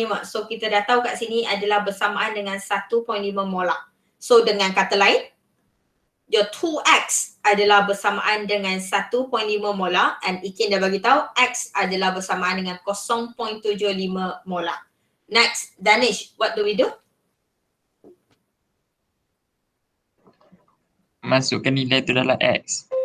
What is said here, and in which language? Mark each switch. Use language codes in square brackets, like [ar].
[ms] So, kita dah tahu kat sini adalah bersamaan dengan 1.5 molar. So, dengan kata lain, your 2X adalah bersamaan dengan 1.5 molar and Ikin dah bagi tahu X adalah bersamaan dengan 0.75 molar. [en] Next, Danish, what do we do? [ms] Masukkan nilai tu dalam X.